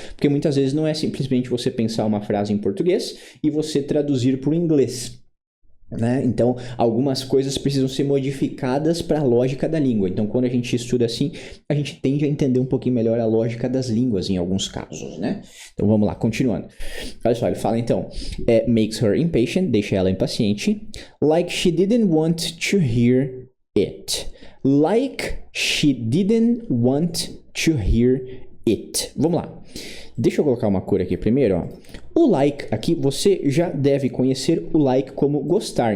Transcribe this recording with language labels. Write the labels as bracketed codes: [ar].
[pt] Porque muitas vezes não é simplesmente você pensar uma frase em português e você traduzir para o inglês, né? Então, algumas coisas precisam ser modificadas para a lógica da língua. Então, quando a gente estuda assim, a gente tende a entender um pouquinho melhor a lógica das línguas em alguns casos, né? Então, vamos lá, continuando. Olha só, ele fala então, [en] makes her impatient, [pt] deixa ela impaciente, [en] like she didn't want to hear it. Like she didn't want to hear it. [pt] Vamos lá. Deixa eu colocar uma cor aqui primeiro, ó. O like aqui, você já deve conhecer o like como gostar.